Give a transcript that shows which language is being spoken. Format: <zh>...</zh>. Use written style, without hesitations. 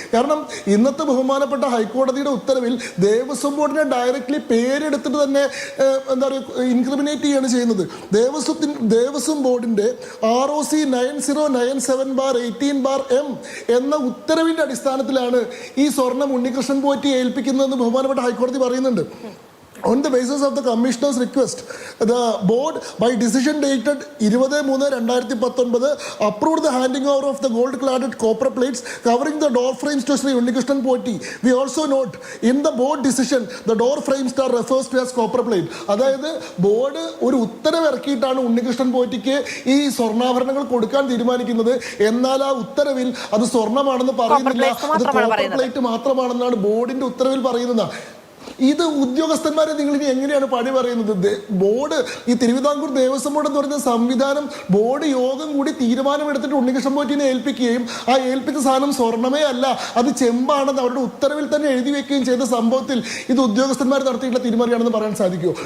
<ml>കാരണം ഇന്നത്തെ ബഹുമാനപ്പെട്ട ഹൈക്കോടതിയുടെ ഉത്തരവിൽ ദേവസ്വം ബോർഡിനെ ഡയറക്ട്ലി പേരെടുത്തിട്ട് തന്നെ എന്താ പറയുക ഇൻക്രിമിനേറ്റ് ചെയ്യാണ് ചെയ്യുന്നത്. ദേവസ്വം ബോർഡിന്റെ ROC 9097/18/M എന്ന ഉത്തരവിന്റെ അടിസ്ഥാനത്തിലാണ് ഈ സ്വർണം ഉണ്ണികൃഷ്ണൻ പോറ്റി ഏൽപ്പിക്കുന്നതെന്ന് ബഹുമാനപ്പെട്ട ഹൈക്കോടതി പറയുന്നുണ്ട്.</ml> <en>On the basis of the commissioner's request, the board, by decision dated 20/3/2019, approved the handing over of the gold-cladded copper plates covering the door frames to Sri Unnikrishnan Potti. We also note in the board decision, the door frame star refers to as copper plate.</en> <ml>അതായത് board ഒരു ഉത്തരവ് ഇറക്കിയിട്ടാണ് ഉണ്ണികൃഷ്ണൻ പോറ്റിക്ക് ഈ സ്വർണ്ണാഭരണങ്ങൾ കൊടുക്കാൻ തീരുമാനിക്കുന്നത്. എന്നാൽ ആ ഉത്തരവിൽ അത് സ്വർണ്ണമാണെന്ന് പറയുന്നില്ല, അത് കോപ്പർ പ്ലേറ്റ് മാത്രമാണെന്നാണ് ബോർഡിന്റെ ഉത്തരവിൽ പറയുന്നത്. ഇത് ഉദ്യോഗസ്ഥന്മാരെ നിങ്ങൾ ഇനി എങ്ങനെയാണ് പഴി പറയുന്നത്? ബോർഡ്, ഈ തിരുവിതാംകൂർ ദേവസ്വം ബോർഡ് എന്ന് പറയുന്ന സംവിധാനം ബോർഡ് യോഗം കൂടി തീരുമാനമെടുത്തിട്ട് ഉണ്ണികൃഷ്ണൻ പോറ്റിനെ ഏൽപ്പിക്കുകയും ആ ഏൽപ്പിച്ച സാധനം സ്വർണ്ണമേ അല്ല അത് ചെമ്പാണെന്ന് അവരുടെ ഉത്തരവിൽ തന്നെ എഴുതി വെക്കുകയും ചെയ്ത സംഭവത്തിൽ ഇത് ഉദ്യോഗസ്ഥന്മാർ നടത്തിയിട്ടുള്ള തീരുമാനമാണെന്ന് പറയാൻ സാധിക്കുമോ?</ml>